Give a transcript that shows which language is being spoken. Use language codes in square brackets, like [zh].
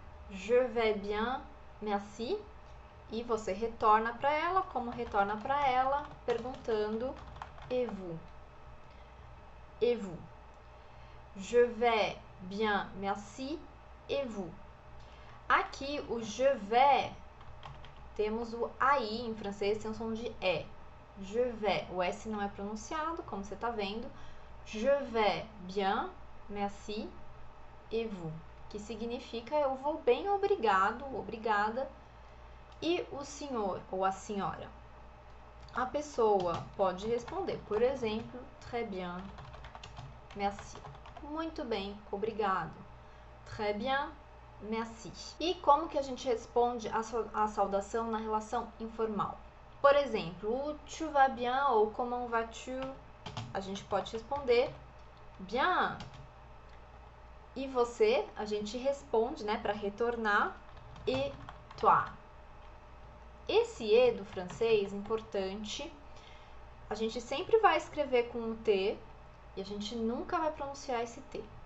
[fr] Je vais bien, merci. [pt] E você retorna para ela, como retorna para ela, perguntando: [fr] Et vous? Et vous? Je vais bien, merci. Et vous? [pt] Aqui o je vais, temos o AI em francês, tem o som de E. [fr] Je vais, [pt] o S não é pronunciado, como você está vendo. [fr] Je vais bien, merci, et vous? [pt] Que significa eu vou bem, obrigado, obrigada. E o senhor ou a senhora? A pessoa pode responder, por exemplo, [fr] très bien, merci. [pt] Muito bem, obrigado. [fr] Très bien, merci. [pt] E como que a gente responde a saudação na relação informal? Por exemplo, o [fr] tu vas bien [pt] ou [fr] comment vas-tu? [pt] A gente pode responder bien. E você, a gente responde, né, para retornar, [fr] et toi. [pt] Esse E do francês, importante, a gente sempre vai escrever com um T e a gente nunca vai pronunciar esse T.